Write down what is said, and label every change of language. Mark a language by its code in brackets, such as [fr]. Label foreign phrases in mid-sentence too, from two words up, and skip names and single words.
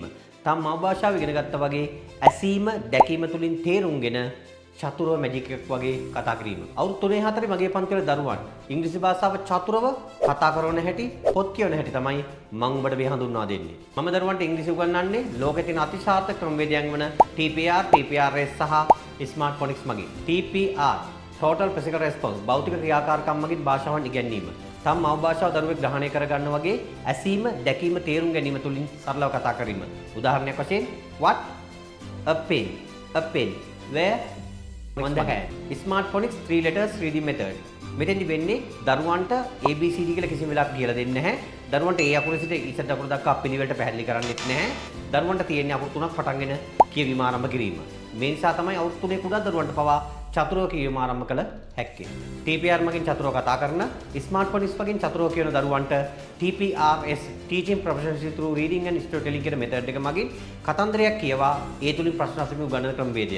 [si] තම මව භාෂාව ඉගෙන ගත්තා වගේ ඇසීම, දැකීම තුලින් තේරුම්ගෙන චතුරව මැජික් එකක් වගේ කතා කිරීම. අවුරුදු 3 4 මගේ පන්තිවල දරුවන් ඉංග්‍රීසි භාෂාව චතුරව කතා කරන හැටි, පොත් කියවන හැටි තමයි මම උඹට මේ හඳුන්වා දෙන්නේ. මම දරුවන්ට ඉංග්‍රීසි උගන්වන්නේ ලෝකේ තියෙන අතිශාර්ථක ක්‍රමවේදයන් වන TPR, TPRS සහ Smart Phonics මගින්. TPR Total Physical Response භෞතික ක්‍රියාකාරකම් මගින් භාෂාවන් ඉගැන්වීම. තම මව භාෂාව දරුවෙක් ග්‍රහණය කරගන්න වගේ ඇසීම, දැකීම, තේරුම් ගැනීම තුලින් සරලව කතා කිරීම. [en] උදාහරණයක් වශයෙන් what a pen where on the hand. Smart Phonics 3 letters reading method. [si] මෙතෙන්දි වෙන්නේ දරුවන්ට ABCD කියලා කිසිම වෙලාවක කියලා දෙන්නේ නැහැ. දරුවන්ට ඒ අකුර සිට ඉස්සර අකුර දක්වා පිළිවෙලට පැහැදිලි කරන්නෙත් නැහැ. දරුවන්ට තියෙන්නේ අකුරු තුනක් පටන්ගෙන කියවීම ආරම්භ කිරීම. මේ නිසා තමයි අවුරුදු 3 කුඩා දරුවන්ට පවා චතුරව කියවීම ආරම්භ කළ හැක්කේ. TPR මගින් චතුරව කතා කරන Smart Phonics මගින් චතුරව කියන දරුවන්ට TPRS Teaching Proficiency through Reading and Storytelling කියන මෙතඩ් එක මගින් කතන්දරයක් කියවා ඒ තුලින් ප්‍රශ්න අසීම උගන්වන ක්‍රමවේදය.